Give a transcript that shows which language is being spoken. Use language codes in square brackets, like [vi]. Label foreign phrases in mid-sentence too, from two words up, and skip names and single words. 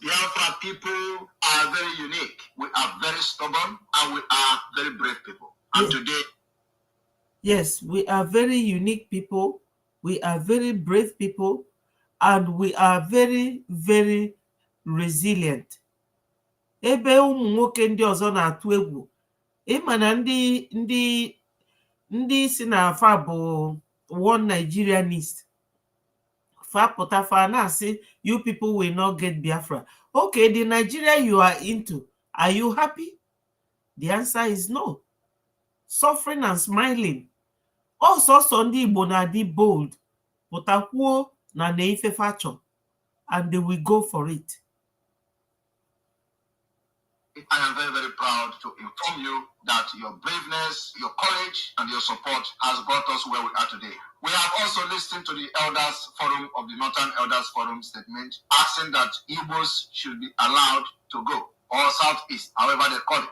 [en] Biafra people are very unique. We are very stubborn and we are very brave people. And today, yes, we are very unique people. We are very brave people, and we are very, very resilient. [ig] Ebe ụmụ nwoke ndị ọzọ na-atụ egwu. Ịma na ndị si na afa bụ [en] one Nigerianist. [ig] Fa pụta fa na-asị [en] you people will not get Biafra. Okay, the Nigeria you are into, are you happy? The answer is no. Suffering and smiling. Also, [ig] ndị Igbo na-adị bold. Pụtakwuo na ife facho, [en] and they will go for it. I am very, very proud to inform you that your braveness, your courage, and your support has brought us where we are today. We have also listened to the Elders Forum of the Northern Elders Forum statement asking that Igbos should be allowed to go, or Southeast, however they call it.